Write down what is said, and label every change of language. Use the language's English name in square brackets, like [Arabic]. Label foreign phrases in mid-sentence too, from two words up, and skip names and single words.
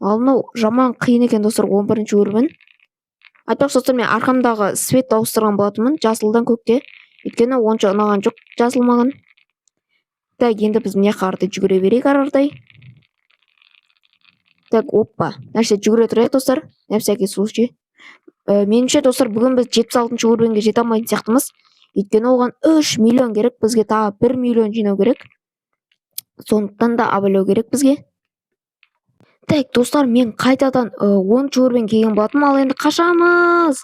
[Kazakh] Ал мынау жаман қиын екен достар, 11-ші өрбін. Айтпақшы достар, мен арқамдағы свет ауыстырған болатынмын жасылдан көкке. Өйткені онша ұнаған жоқ жасыл маған. Так, енді біз мына қарда жүгіре берейік арардай. Так, оппа. Нәрсе жүгіре тұрайық достар. [Russian] На всякий случай. [Kazakh] Меніңше достар, бүгін біз 76-ші өрбенге жете алмайтын сияқтымыз. Өйткені оған 3 миллион керек, бізге тағы 1 миллион жинау керек. Сондықтан да абайлау керек бізге. Так, достар, мен қайтадан 10-ші өрбен келген болатынмын, ал енді қашамыз.